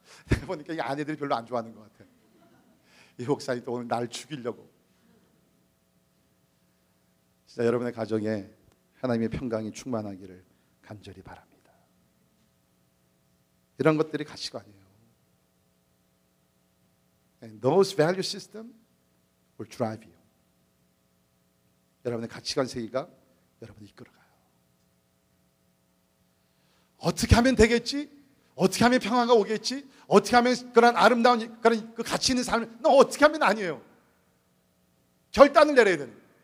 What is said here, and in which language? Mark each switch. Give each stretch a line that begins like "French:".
Korean: 내가 보니까 이 아내들이 별로 안 좋아하는 것 같아요. 이 목사님 또 오늘 날 죽이려고. 진짜 여러분의 가정에 하나님의 평강이 충만하기를 간절히 바랍니다. 이런 것들이 가치관이에요.
English: And those value system will drive you.
Korean: 여러분의 가치관 세계가 여러분을 이끌어가요. 어떻게 하면 되겠지? 어떻게 하면 평화가 오겠지? 어떻게 하면 그런 아름다운 그런 그 가치 있는 삶을 어떻게 하면 아니에요. 결단을 내려야 되는.